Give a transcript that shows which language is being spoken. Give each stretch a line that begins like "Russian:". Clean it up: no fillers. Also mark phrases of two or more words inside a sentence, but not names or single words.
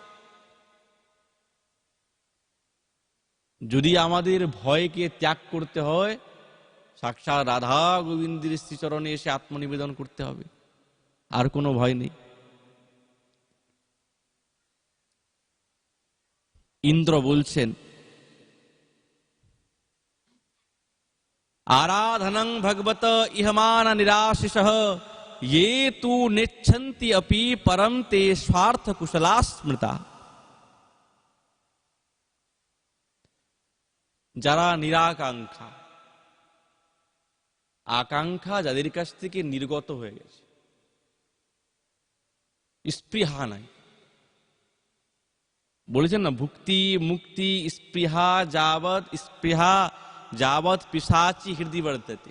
Bangla: যদি আমাদের ভয়কে ত্যাগ করতে হয়, সাক্ষাৎ রাধা গোবিন্দের শ্রীচরণে এসে আত্মনিবেদন করতে হবে, আর কোনো ভয় নেই।
Sanskrit: ইন্দ্র বলছেন আরাধনং ভগবত ইহমান নিরাশিষঃ ये तु नेच्छन्ति अपि परम ते स्वार्थ कुशला स्मृता।
Bangla: যারা নিরাকাঙ্ক্ষা, আকাঙ্ক্ষা যাদের কাছ থেকে নির্গত হয়ে গেছে, স্পৃহা নাই। বলেছেন না,
Sanskrit: ভুক্তি মুক্তি স্পৃহা যাবৎ পিশাচি হৃদয় বর্ততে।